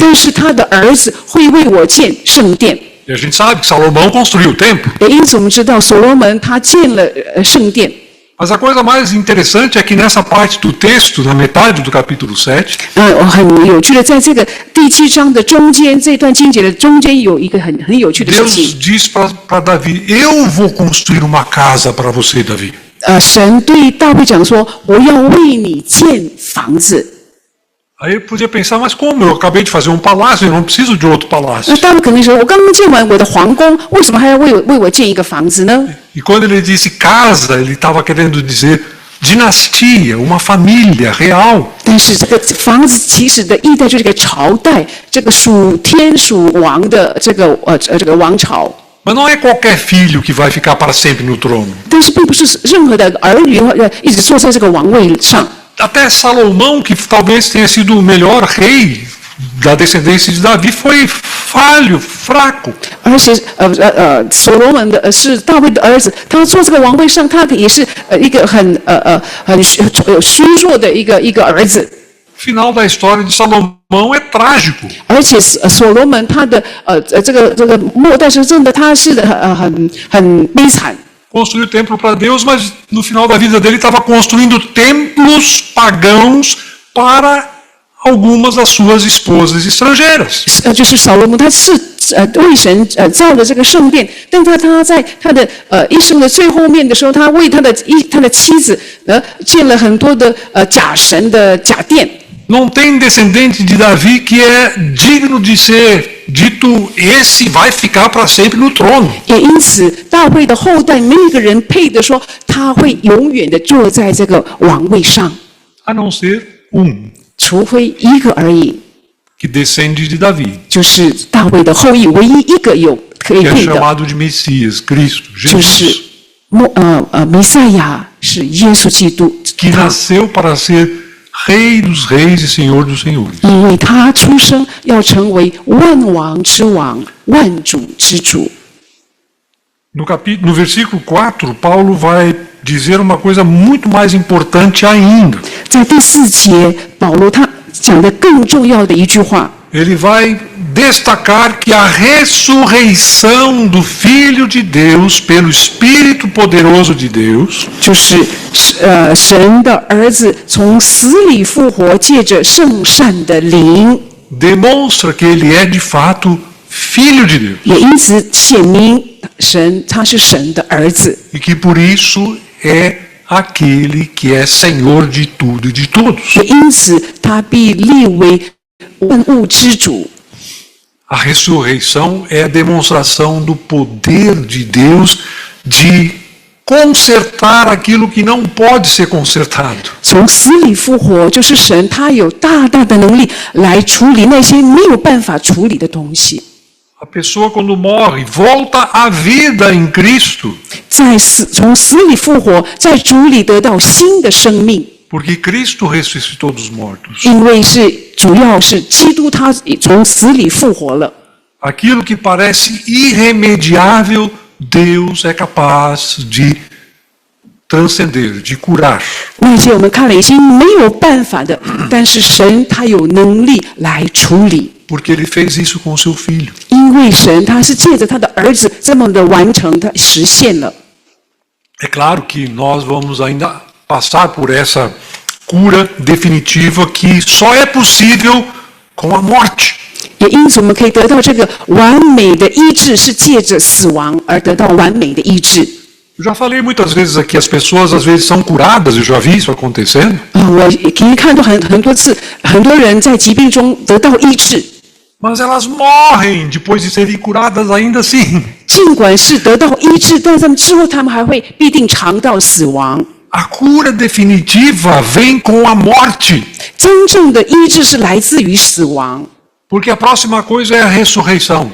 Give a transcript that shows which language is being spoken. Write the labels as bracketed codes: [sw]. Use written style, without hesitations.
[zh] 但是他的儿子会为我建圣殿。 [pt] E a gente sabe que Salomão construiu o templo. [zh] 也因此我们知道所罗门他建了圣殿。 [pt] Mas a coisa mais interessante é que nessa parte do texto, na metade do capítulo 7, [zh] 很有趣的，在这个第7章的中间，这段经节的中间有一个很有趣的事 [pt] Deus [zh] 情。 [pt] diz para Davi: eu vou construir uma casa para você, Davi. [zh] 神对大卫讲说：“我要为你建房子。” [pt] Aí eu podia pensar: mas como? Eu acabei de fazer palácio, eu não preciso de outro palácio. [zh] 那大卫可能说：“我刚刚建完我的皇宫，为什么还要为我建一个房子呢？” [pt] E quando ele disse casa, ele estava querendo dizer dinastia, uma família real. [zh] 但是这个房子其实的意代就是一个朝代，这个属天属王的这个王朝。 [pt] Mas não é qualquer filho que vai ficar para sempre no trono. [zh] 但是并不是任何的儿女一直坐在这个王位上。 [pt] Até Salomão, que talvez tenha sido o melhor rei da descendência de Davi foi falho, fraco. [zh] 而且所罗门的是大卫的儿子，他坐这个王位上，他也是一个很虚弱的一个儿子。 [pt] Final da história de Salomão é trágico. [zh] 而且所罗门他的这个末代是真的，他是很悲惨。 [pt] Construiu templo para Deus, mas no final da vida dele estava construindo templos pagãos para algumas das suas esposas estrangeiras. [zh] 就是扫罗门，他是为神造了这个圣殿，但他在他的一生的最后面的时候，他为他的妻子建了很多的假神的假殿。 [pt] Não tem descendente de Davi que é digno de ser dito, esse vai ficar para sempre no trono. [zh] 也因此，大卫的后代没有一个人配得说他会永远的坐在这个王位上， [pt] A não ser [zh] 除非一个而已， [pt] que descende de Davi, [zh] 就是大卫的后裔，唯一一个有可以 [pt] que é [zh] 配的， [pt] chamado de Messias, Cristo, [zh] 就 [pt] Jesus, [zh] 是弥赛亚，是耶稣基督， [pt] que nasceu para ser Rei dos Reis e Senhor dos Senhores. [zh] 因为他出生要成为万王之王、万主之主。 [pt] No versículo 4, Paulo vai dizer uma coisa muito mais importante ainda. [zh] 在第4节，保罗他讲的更重要的一句话， [pt] Ele vai destacar que a ressurreição do Filho de Deus pelo Espírito poderoso de Deus [zh] 就是神的儿子从死里复活，借着圣善的灵， [pt] demonstra que ele é de fato Filho de Deus [zh] 也因此显明神他是神的儿子， [pt] e que por isso é aquele que é Senhor de tudo e de todos. [zh] 也因此他必立为万物之主。 [pt] A ressurreição é a demonstração do poder de Deus de consertar aquilo que não pode ser consertado. [zh] 从死里复活，就是神他有大大的能力来处理那些没有办法处理的东西。 [pt] A pessoa quando morre volta à vida em Cristo, [zh] 从死里复活，在主里得到新的生命， [pt] porque Cristo ressuscitou dos mortos. [zh] 因为主要是基督他从死里复活了。 [pt] Aquilo que parece irremediável, Deus é capaz de transcender, de curar. [zh] 那些我们看了已经没有办法的，但是神他有能力来处理， [pt] Porque ele fez isso com o seu filho. [zh] 因为神他是借着他的儿子这么的完成，他实现了。 [pt] É claro que nós vamos ainda passar por essa cura definitiva que só é possível com a morte. [zh] 也因此，我们可以得到这个完美的医治，是借着死亡而得到完美的医治。 [pt] Eu já falei muitas vezes aqui, as pessoas às vezes são curadas, eu já vi isso acontecendo. [zh] 我可以看到很多次，很多人在疾病中得到医治， [pt] Mas elas morrem depois de serem curadas ainda assim. [zh] 尽管是得到医治，但是他们之后他们还会必定尝到死亡。 [pt] A cura definitiva vem com a morte, [zh] 真正的医治是来自于死亡， [pt] porque a próxima coisa é a ressurreição.